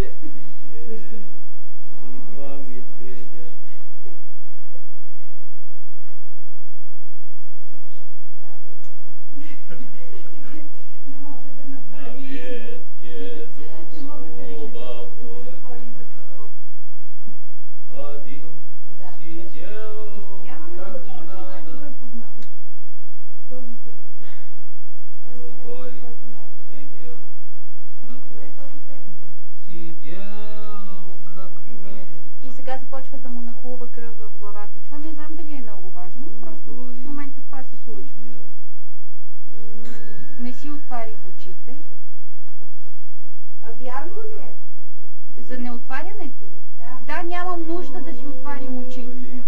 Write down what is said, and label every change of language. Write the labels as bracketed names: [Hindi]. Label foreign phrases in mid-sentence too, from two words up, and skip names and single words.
[Russian] Два медведя. [Bulgarian] Не мога да направи. Не мога да реши да говорим за какво. [Russian] Один сидел как надо, [Bulgarian] Този себе си. [Russian] другой сидел как надо. [Bulgarian] И сега започва да му нахлува кръв в главата. Това не знам дали е много важно, просто в момента това се случва. Не си отварям очите. А вярно ли е? За неотварянето ли? Да, нямам нужда да си отварям очите.